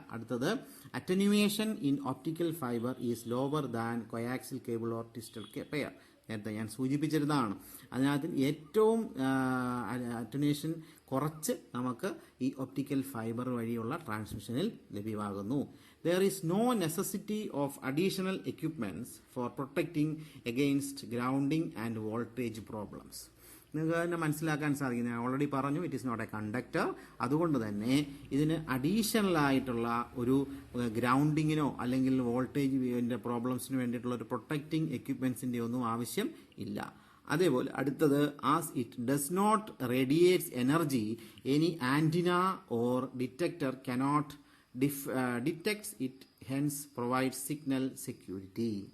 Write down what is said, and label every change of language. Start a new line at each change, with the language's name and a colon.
English: അടുത്തത്, attenuation in optical fibre is lower than coaxial cable or twisted pair.
Malayalam: നേരത്തെ ഞാൻ സൂചിപ്പിച്ചിരുന്നതാണ്. അതിനകത്ത് ഏറ്റവും അറ്റന്യൂവേഷൻ കുറച്ച് നമുക്ക് ഈ ഒപ്റ്റിക്കൽ ഫൈബർ വഴിയുള്ള ട്രാൻസ്മിഷനിൽ ലഭ്യമാകുന്നു.
English: There is no necessity of additional equipments for protecting against grounding and voltage problems.
Malayalam: നിങ്ങൾക്ക് തന്നെ മനസ്സിലാക്കാൻ സാധിക്കും, ഞാൻ ഓൾറെഡി പറഞ്ഞു,
English: It is not a conductor.
Malayalam: അതുകൊണ്ട് തന്നെ ഇതിന് അഡീഷണൽ ആയിട്ടുള്ള ഒരു ഗ്രൗണ്ടിങ്ങിനോ അല്ലെങ്കിൽ വോൾട്ടേജിൻ്റെ പ്രോബ്ലംസിന് വേണ്ടിയിട്ടുള്ള ഒരു പ്രൊട്ടക്റ്റിംഗ് എക്യുപ്മെൻസിൻ്റെ ഒന്നും ആവശ്യം ഇല്ല. അതേപോലെ അടുത്തത്,
English: As it does not radiates energy, any antenna or detector cannot detects it, hence provide signal security.